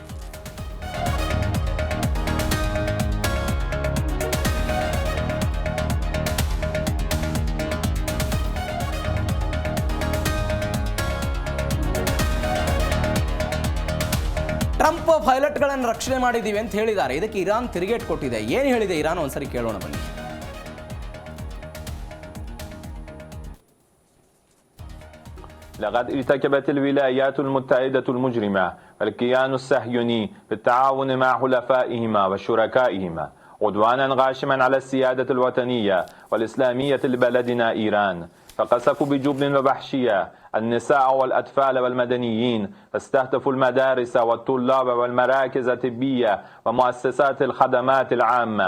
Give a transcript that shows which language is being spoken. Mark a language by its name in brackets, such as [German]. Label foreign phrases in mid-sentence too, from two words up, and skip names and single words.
[Kannada] ಟ್ರಂಪ್ ಪೈಲಟ್ಗಳನ್ನು ರಕ್ಷಣೆ ಮಾಡಿದ್ದೀವಿ ಅಂತ ಹೇಳಿದ್ದಾರೆ. ಇದಕ್ಕೆ ಇರಾನ್ ತಿರುಗೇಟ್ ಕೊಟ್ಟಿದೆ. ಏನು ಹೇಳಿದೆ ಇರಾನ್ ಒಂದ್ಸರಿ ಕೇಳೋಣ ಬನ್ನಿ. [Arabic] لقد ارتكبت الولايات المتحدة المجرمة والكيان الصهيوني بالتعاون مع حلفائهما وشركائهما عدوانا غاشما على السيادة الوطنية والإسلامية لبلدنا إيران، فقصفوا بجبن ووحشية النساء والأطفال والمدنيين، استهدفوا المدارس والطلاب والمراكز الطبية ومؤسسات الخدمات العامة.